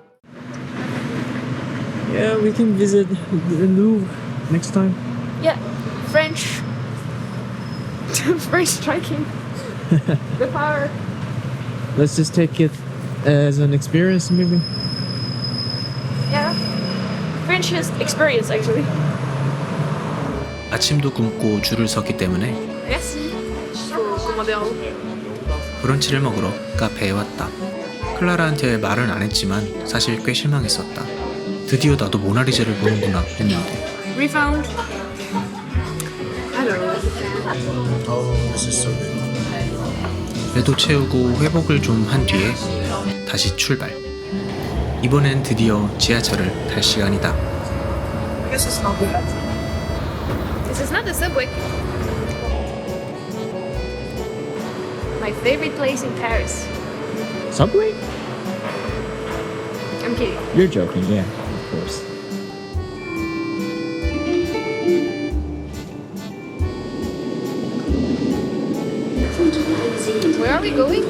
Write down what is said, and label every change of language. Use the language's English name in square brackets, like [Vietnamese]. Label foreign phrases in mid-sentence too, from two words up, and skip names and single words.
[English] Yeah, we can visit the Louvre next time. Yeah, French. French striking. The power. Let's just take it as an experience, maybe. Yeah. French experience actually. [Korean] 아침도 굶고 줄을 섰기 때문에 [French] Merci. Faut commander en haut. [Korean] 브런치를 먹으러 카페에 왔다. 클라라한테 말은 안 했지만 사실 꽤 실망했었다. 드디어 나도 모나리자를 보는구나 했는데 [English] Refound. I don't know. [Korean] 배도 채우고 회복을 좀 한 뒤에 다시 출발. 이번엔 드디어 지하철을 탈 시간이다. [English] This is not the subway. My favorite place in Paris. Subway? I'm kidding. You're joking, yeah, of course. Where are we going?